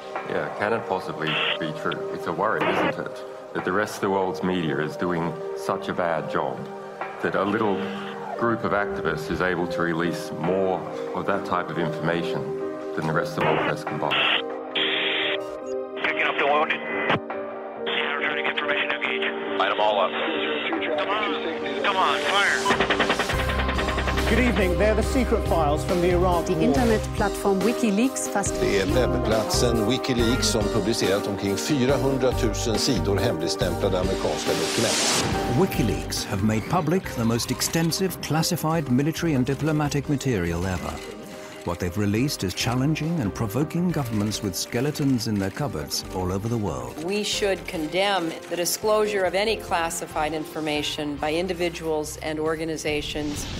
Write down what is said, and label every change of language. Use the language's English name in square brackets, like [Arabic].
[English] Yeah, can it possibly be true? It's a worry, isn't it? That the rest of the world's media is doing such a bad job that a little group of activists is able to release more of that type of information than the rest of the world press combined. Picking up the wounded. Returning information, engage. Light them all up. Come on, fire. Good evening. They're the secret files from the Iraq [German] Die internetplattform Wikileaks fast... [Swedish] Det är webbplatsen Wikileaks som publicerat omkring 400 000 sidor hemligstämplade amerikanska dokument. [English] Wikileaks have made public the most extensive classified military and diplomatic material ever. What they've released is challenging and provoking governments with skeletons in their cupboards all over the world. We should condemn the disclosure of any classified information by individuals and organizations.